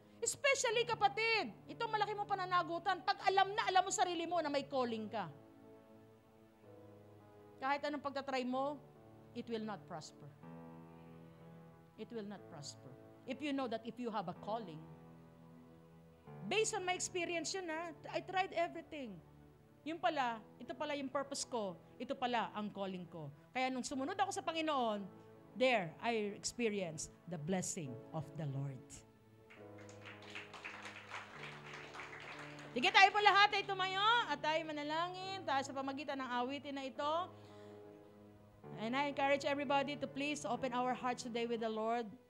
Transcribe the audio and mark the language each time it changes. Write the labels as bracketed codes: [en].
[tl] Especially kapatid, ito malaki mong pananagutan, pag alam mo sarili mo na may calling ka. Kahit anong pagtatry mo, [en] it will not prosper. It will not prosper. If you know that if you have a calling, based on my experience yun I tried everything. [tl] Ito pala yung purpose ko, ito pala ang calling ko. Kaya nung sumunod ako sa Panginoon, [en] there I experienced the blessing of the Lord. [tl] Sige tayo po lahat ay tumayo at tayo manalangin tayo sa pamagitan ng awitin na ito. [en] And I encourage everybody to please open our hearts today with the Lord.